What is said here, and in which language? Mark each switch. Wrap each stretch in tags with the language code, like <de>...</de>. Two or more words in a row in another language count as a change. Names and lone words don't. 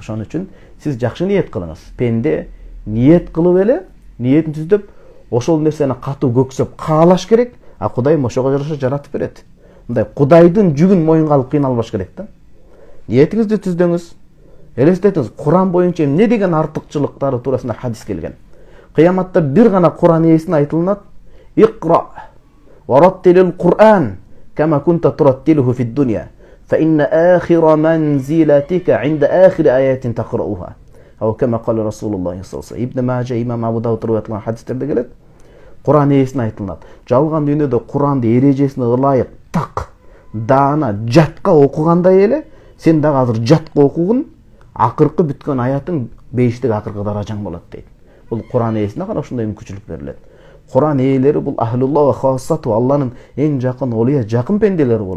<ky>Ошон үчүн сиз жакшы ниет кылыңыз. Пенде ниет кылып эле, ниетин түздөп, ошол нерсени катуу көксөп каалаш керек, а Кудайым ошого жараша жаратып берет. Мындай Кудайдын жүгүн моюнга алып кыйналбаш керек да. Ниетиңизди түздөңүз. Элестетиңиз, Куран боюнча эмне деген артыкчылыктары туурасында хадис келген. Кыяматта бир гана Куран ээсине айтылынат:</ky> <ar>"اقرأ ورتل القرآن كما كنت ترتله في الدنيا فإن آخر منزلتك عند آخر آية تقرؤها." أو كما قال رسول الله صلى الله عليه وسلم.</ar> <ky>Ибн Мажа, имам Абу Дауд риwayat кылган хадистерде келет. Куран ээсине айтылат. Жалган дүйнөдө Куранды эрежесине ылайык, так, даана, жатка окугандай эле, сен дагы азыр жатка окугун, акыркы бүткөн аятың бейиштик акыркы даражаң болот дейт. Бул Куран ээсине гана ушундай мүмкүнчүлүк берилет. Куран ээлери бул</ky> <ar>أهل الله وخاصته,</ar> <ky>Алланын эң жакын олуя, жакын пенделери болот.</ky>